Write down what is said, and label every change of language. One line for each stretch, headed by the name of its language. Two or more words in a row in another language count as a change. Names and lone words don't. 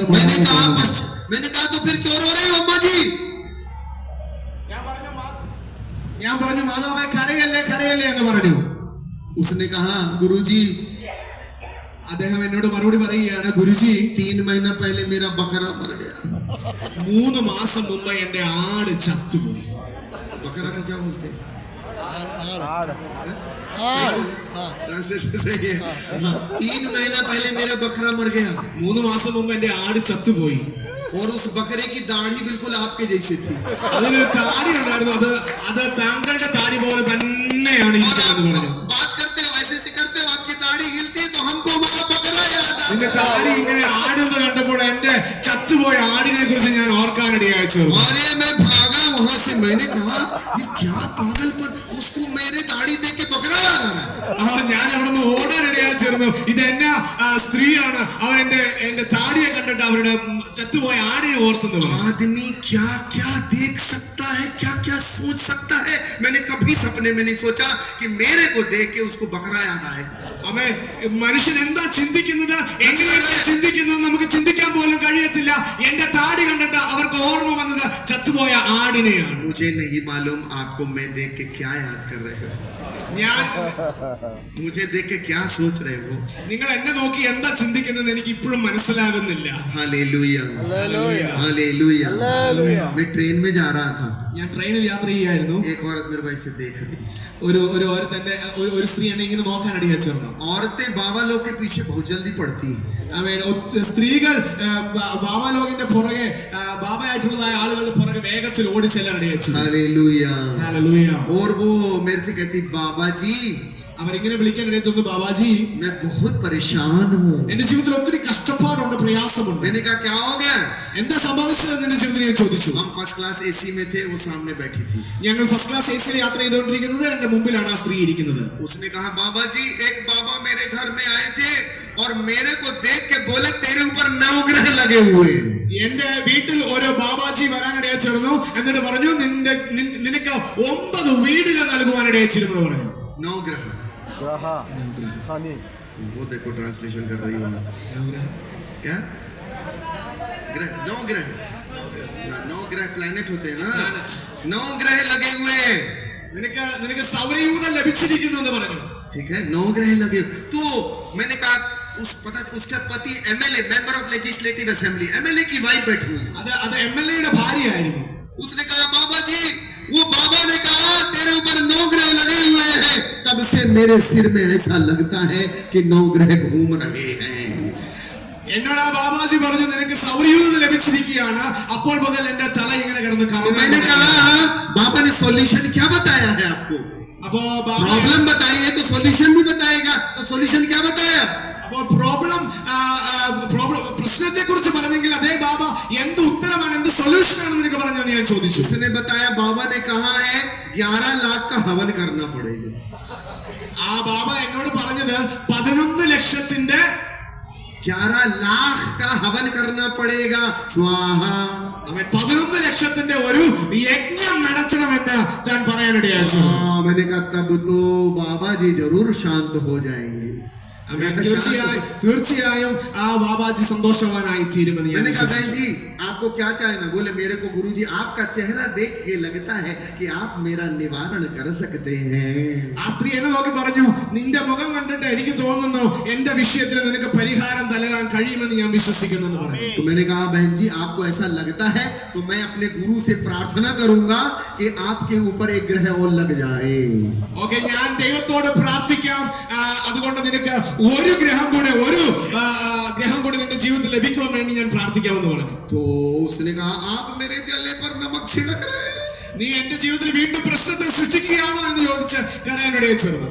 Hindi: मैंने कहा तो फिर क्यों रो रही हो अम्मा जी?
Malayalam: ഞാൻ പറഞ്ഞു, മാതാവേ കരയല്ലേ കരയല്ലേ എന്ന് പറഞ്ഞു.
Hindi: उसने कहा गुरुजी,
Malayalam: അദ്ദേഹം എന്നോട് മറുപടി പറയുകയാണ്, ഗുരുജി
Hindi: 3 महीना पहले मेरा बकरा मर गया।
Malayalam: 3 മാസം മുമ്പ് എന്റെ ആട് ചത്തുപോയി.
Hindi: बकरा को क्या बोलते हैं? ट्रांसलेशन सही है। 3 महीना पहले मेरा बकरा मर गया
Malayalam: 3 മാസം മുമ്പ് എന്റെ ആട് ചത്തുപോയി.
Hindi: और उस बकरे की दाढ़ी बिल्कुल आपके जैसी थी।
Malayalam: അതിനൊരു താടി ഉണ്ടായിരുന്നു, അത് താങ്കളുടെ താടി പോലെ തന്നെയാണ്
Hindi: और
Malayalam: ഇരിക്കുന്നത്
Hindi: आप
Malayalam: പറഞ്ഞു.
Hindi: बात करते हो ऐसे ऐसे करते हो, आपकी दाढ़ी हिलती है तो हमको हमारा बकरा याद आता
Malayalam: നിന്റെ
Hindi: है।
Malayalam: താടി ഇങ്ങനെ ആടുന്നത് കണ്ടപ്പോൾ എന്റെ ചത്തുപോയ ആടിനെ കുറിച്ച് ഞാൻ ഓർക്കാനിടയായി തീർന്നു.
Hindi: अरे मैं भागा वहां से, मैंने कहा ये क्या पागलपन, उसको मेरे दाढ़ी देख के बकरा याद आ रहा है।
Malayalam: ഞാൻ അവിടെ നിന്ന് ഓടാനിടയായി ചേർന്നു. ഇത് എന്നാ സ്ത്രീയാണ്, അവർ എന്റെ താടിയെ കണ്ടിട്ട് അവരുടെ ചത്തുപോയ ആടിനെ ഓർത്തുന്നത്.
Hindi: आदमी क्या क्या देख सकता है, क्या क्या सोच सकता है। मैंने कभी सपने में नहीं सोचा कि मेरे को देख के उसको बकरा याद आएगा।
Malayalam: അവൻ മനുഷ്യൻ എന്താ ചിന്തിക്കുന്നത്, എങ്ങനെയാണ് ചിന്തിക്കുന്നത് നമുക്ക് ചിന്തിക്കാൻ പോലും കഴിയത്തില്ല. എന്റെ താടി കണ്ടിട്ട് അവർക്ക് ഓർമ്മ വന്നത് ചത്തുപോയ ആടിനെയാണ്.
Hindi: मुझे नहीं मालूम आपको मैं देख के क्या याद कर रहे हो, मुझे देख के क्या सोच रहे हो।
Malayalam: നിങ്ങൾ എന്നെ നോക്കി എന്താ ചിന്തിക്കുന്നത് എനിക്ക് ഇപ്പോഴും മനസ്സിലാകുന്നില്ല.
Hindi: हालेलुया हालेलुया। मैं ट्रेन में जा रहा था,
Malayalam: ഞാൻ ട്രെയിനിൽ യാത്ര ചെയ്യായിരുന്നു.
Hindi: एक औरत मेरे को ऐसे देख रही।
Malayalam: ഒരു സ്ത്രീ എന്നെ ഇങ്ങനെ നോക്കാനിടയായി ചേർന്നു.
Hindi: औरतें बाबा लोग के पीछे बहुत जल्दी पड़ती हैं।
Malayalam: സ്ത്രീകൾ ബാബാലോകിന്റെ പുറകെ ബാബയായിട്ടുള്ളതായ ആളുകളുടെ പുറകെ വേഗത്തിൽ ഓടിച്ചെല്ലാനിടയായി.
Hindi: हालेलुया
Malayalam: ഹല്ലേലൂയ.
Hindi: और वो मेरे से कहती, बाबा जी
Malayalam: അവരിങ്ങനെ വിളിക്കാനിടയായി, ബാബാജി
Hindi: मैं बहुत परेशान हूँ।
Malayalam: എന്റെ ജീവിതത്തിൽ ഒത്തിരി കഷ്ടപ്പാടുണ്ട്, പ്രയാസമുണ്ട്.
Hindi: मैंने कहा क्या हो गया?
Malayalam: എന്താ സംഭവിച്ചതെന്ന് എന്റെ ജീവിതത്തിൽ ഞാൻ ചോദിച്ചു.
Hindi: हम
English: first class AC
Hindi: में थे, वो सामने बैठी थी।
Malayalam: ഞങ്ങൾ
English: first class
Malayalam: എസിയിൽ യാത്ര ചെയ്തുകൊണ്ടിരിക്കുന്നത്, എന്റെ മുമ്പിലാണ് ആ സ്ത്രീ ഇരിക്കുന്നത്.
Hindi: उसने कहा, बाबा जी एक बाबा मेरे घर में आए थे और मेरे को देख के बोले तेरे ऊपर 9 ग्रह लगे हुए।
Malayalam: എന്റെ വീട്ടിൽ ഓരോ ബാബാജി വരാനിടയായി ചേർന്നു. എന്നിട്ട് പറഞ്ഞു, നിനക്ക് 9 വീടുകൾ നൽകുവാനിടയായി ചേരുമെന്ന് പറഞ്ഞു.
Hindi: 9 ग्रह। वो देखो ट्रांसलेशन कर रही वहां से। क्या ग्रह? 9 ग्रह, 9 ग्रह प्लैनेट होते हैं ना, 9 ग्रह लगे हुए हैं।
Malayalam: നിനക്ക് സൗരയൂഥം ലഭിച്ചിരിക്കുന്നു എന്ന് പറഞ്ഞു.
Hindi: ठीक है, 9 ग्रह लगे। तो मैंने कहा उसका पति एमएलए,
English: member of legislative assembly,
Hindi: एमएलए की वाइफ बैठी हुई।
Malayalam: അത് എംഎൽഎയുടെ ഭാര്യയായിരുന്നു.
Hindi: उसने कहा, बाबा जी वो बाबा ने कहा तेरे ऊपर 9 ग्रह लगे हुए हैं, तब से मेरे सिर में ऐसा लगता है कि 9 ग्रह घूम रहे हैं।
Malayalam: എന്നോട് ആ ബാബാജി പറഞ്ഞു, നിനക്ക് സൗരയൂഥം ലഭിച്ചിരിക്കുകയാണ്. അപ്പോൾ മുതൽ എന്റെ തല ഇങ്ങനെ കിടന്ന്
Hindi: तो मैंने कहा बाबा ने सॉल्यूशन क्या बताया है आपको?
Malayalam: അപ്പോ
Hindi: प्रॉब्लम बताइए तो सॉल्यूशन भी बताएगा। तो सॉल्यूशन क्या बताया?
Malayalam: അപ്പോൾ പ്രശ്നത്തെ കുറിച്ച് പറഞ്ഞെങ്കിൽ അതേ ബാബ എന്ത് ഉത്തരമാണ്, എന്ത് സൊല്യൂഷൻ ആണ് നിനക്ക് പറഞ്ഞതെന്ന് ഞാൻ ചോദിച്ചു.
Hindi: उसने बताया बाबा ने कहा है 11 लाख का हवन करना पड़ेगा।
Malayalam: ആ ബാബ എന്നോട് പറഞ്ഞത് 11 ലക്ഷത്തിന്റെ
Hindi: 11 लाख का हवन करना पड़ेगा स्वाहा।
Malayalam: അവൻ 11 ലക്ഷത്തിന്റെ ഒരു യജ്ഞം നടത്തണമെന്ന് താൻ പറയാനിടയായി.
Hindi: मैंने कहा तब तो बाबा जी जरूर शांत हो जाएंगे।
Malayalam: തീർച്ചയായും ആ ബാബാജി സന്തോഷവാനായി തീരുമെന്ന് ഞാൻ
Hindi: मैंने कहा बहन
Malayalam: വിശ്വസിക്കുന്നു.
Hindi: जी आपको क्या चाहिए ना? बोले मेरे को गुरुजी आपका चेहरा देख के लगता है कि आप मेरा निवारण कर सकते हैं।
Malayalam: ആ സ്ത്രീ എന്നെ നോക്കി പറഞ്ഞു, നിന്റെ മുഖം കണ്ടിട്ട് എനിക്ക് തോന്നുന്നു എന്റെ വിഷയത്തിൽ നിനക്ക് പരിഹാരം നൽകാൻ കഴിയുമെന്ന് ഞാൻ വിശ്വസിക്കുന്നു എന്ന് പറഞ്ഞു.
Hindi: तो मैंने कहा बहन जी आपको ऐसा लगता है तो मैं अपने गुरु से प्रार्थना करूंगा कि आपके ऊपर एक ग्रह और लग जाए।
Malayalam: ഓക്കെ, ഞാൻ ദൈവത്തോട് പ്രാർത്ഥിക്കാം, അതുകൊണ്ട് നിനക്ക് ഒരു ഗ്രഹം കൂടി നിന്റെ ജീവിതത്തിൽ ലഭിക്കുവാൻ വേണ്ടി ഞാൻ പ്രാർത്ഥിക്കാമെന്ന് പറഞ്ഞു.
Hindi: तो उसने कहा आप मेरे जले पर नमक छिड़क रहे हैं।
Malayalam: നീ എന്റെ ജീവിതത്തിൽ വീണ്ടും പ്രശ്നത്തെ സൃഷ്ടിക്കുകയാണോ എന്ന് ചോദിച്ച് കരയാനിടയെ ചേർന്നു.